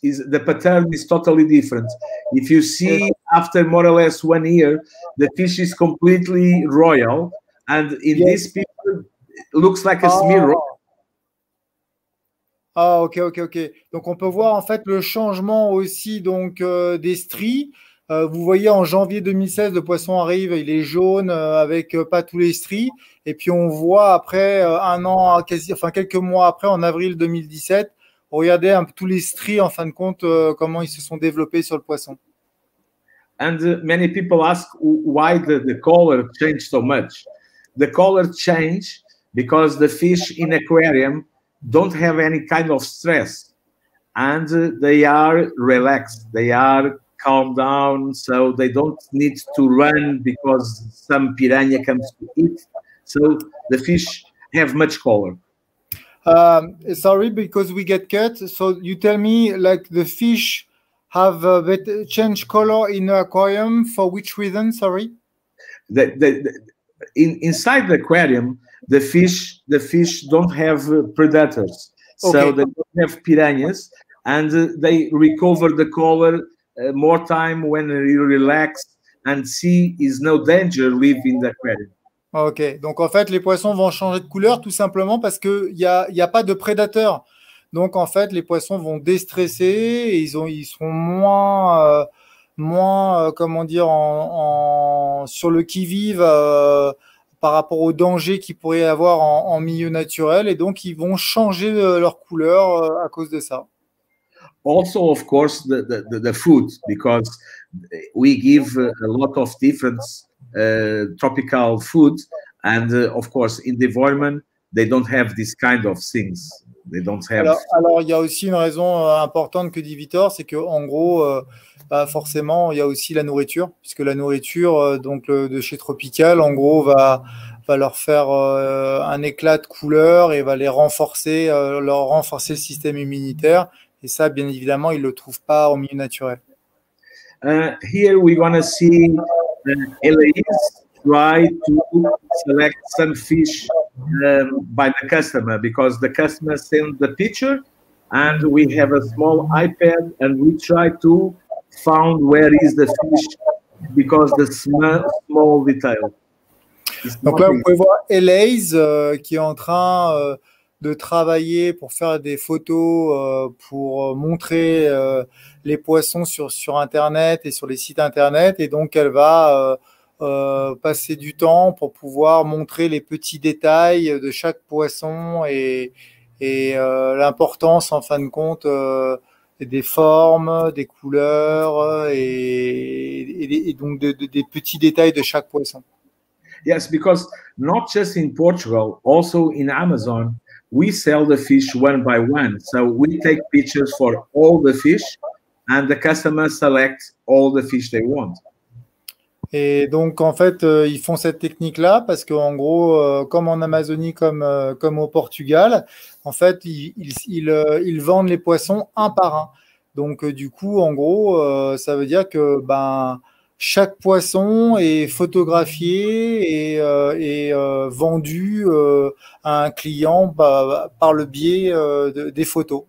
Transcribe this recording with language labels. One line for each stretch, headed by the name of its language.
English: The pattern is totally different. If you see after more or less 1 year, the fish is completely royal, and in this picture it looks like a smear. Ah, ok.
French: Donc on peut voir en fait le changement aussi donc des stries. Vous voyez, en janvier 2016, le poisson arrive, il est jaune avec pas tous les stries. Et puis on voit après quelques mois après, en avril 2017, regardez tous les stries en fin de compte, comment ils se sont développés sur le poisson.
English: And many people ask why the color changed so much. The color changed because the fish in aquarium don't have any kind of stress, and they are relaxed. They are calm down, so they don't need to run because some piranha comes to eat. So the fish have much color. Sorry, because we get cut. So you tell me, like the fish have change color in the aquarium for which reason? Sorry. Inside the aquarium, the fish don't have predators, so Okay. they don't have piranhas, and they recover the color more time when you relax and sea is no danger live in the aquarium.
French: Ok, donc en fait, les poissons vont changer de couleur tout simplement parce qu'il y a pas de prédateurs. Donc en fait, les poissons vont déstresser et ils seront moins comment dire, sur le qui-vive par rapport aux dangers qu'il pourrait y avoir en milieu naturel. Et donc, ils vont changer leur couleur à cause de ça.
English: Also, of course, the food, because we give a lot of different tropical food, and of course, in the environment, they don't have this kind of things. They don't have.
French: Alors, il y a aussi une raison importante que dit Victor, c'est que en gros, forcément, il y a aussi la nourriture, puisque la nourriture donc de chez Tropical, en gros, va leur faire un éclat de couleur et va les renforcer, leur renforcer le système immunitaire. Et ça, bien évidemment, ils le trouvent pas au milieu naturel.
English: Here we're gonna see Elise try to select some fish by the customer, because the customer sends the picture and we have a small iPad and we try to find where is the fish because the small detail.
French: Donc là, vous pouvez voir Elise qui est en train de travailler pour faire des photos pour montrer les poissons sur Internet et sur les sites Internet. Et donc, elle va passer du temps pour pouvoir montrer les petits détails de chaque poisson et l'importance, en fin de compte, des formes, des couleurs et donc des petits détails de chaque poisson.
English: Yes, because not just in Portugal, also in Amazon, we sell the fish one by one. So we take pictures for all the fish and the customer selects all the fish they want.
French: Et donc, en fait, ils font cette technique-là parce qu'en gros, comme en Amazonie, comme au Portugal, en fait, ils vendent les poissons un par un. Donc, du coup, en gros, ça veut dire que chaque poisson est photographié et vendu à un client par le biais des photos.